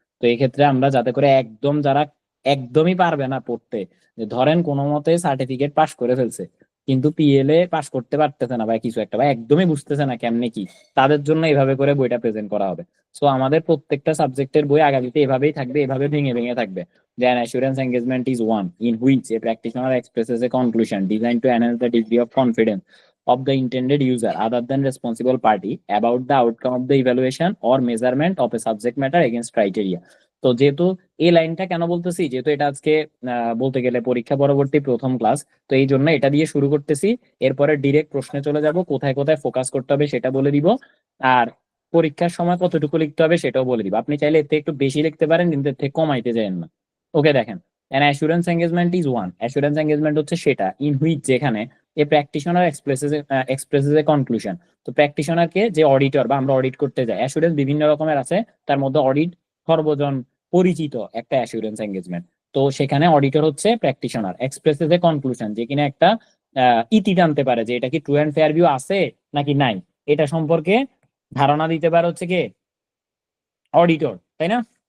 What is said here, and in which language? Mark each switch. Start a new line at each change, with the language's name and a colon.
Bangla: তো এই ক্ষেত্রে আমরা যাতে করে একদম যারা একদমই পারবে না পড়তে, যে ধরেন কোনো মতে সার্টিফিকেট পাস করে ফেলছে কিন্তু পিএলএ পাস করতে পারতেছে না বা কিছু একটা বা একদমই বুঝতেছে না কেমনে কি, তাদের জন্য এইভাবে করে বইটা প্রেজেন্ট করা হবে। সো আমাদের প্রত্যেকটা সাবজেক্টের বই আগামীতে এভাবেই থাকবে, এভাবে ভেঙে ভেঙে থাকবে।
English: An assurance engagement is one in which a practitioner expresses a conclusion designed to enhance the degree of confidence of the intended user other than responsible party about the outcome of the evaluation or measurement of a subject matter against criteria।
Bangla: তো যেহেতু এই লাইনটা কেন বলতেছি, যেহেতু এটা আজকে বলতে গেলে পরীক্ষা পরবর্তী প্রথম ক্লাস, তো এই জন্য এটা দিয়ে শুরু করতেছি। এরপরে ডিরেক্ট প্রশ্নে চলে যাব, কোথায় কোথায় ফোকাস করতে হবে সেটা বলে দিব, আর পরীক্ষার সময় কতটুকু লিখতে হবে সেটাও বলে দিব। আপনি চাইলে এর থেকে একটু বেশি লিখতে পারেন কিন্তু এর থেকে কমাইতে যাবেন না। ওকে দেখেন,
English: an assurance engagement is one, assurance engagement
Bangla: হচ্ছে সেটা
English: in which যেখানে a practitioner expresses a conclusion।
Bangla: তো প্র্যাকটিশনার কে যে অডিটর বা আমরা অডিট করতে যাই, অ্যাসুরেন্স বিভিন্ন রকমের আছে, তার মধ্যে অডিট সর্বজন পরিচিত একটা অ্যাসুরেন্স এঙ্গেজমেন্ট। তো সেখানে অডিটর হচ্ছে প্র্যাকটিশনার, এক্সপ্রেসেস এ কনক্লুশন যে কিনা একটা ইতি টানতে পারে যে এটা কি ট্রু অ্যান্ড ফেয়ার ভিউ আছে নাকি নাই, এটা সম্পর্কে ধারণা দিতে পারে হচ্ছে কে, অডিটর, তাই না?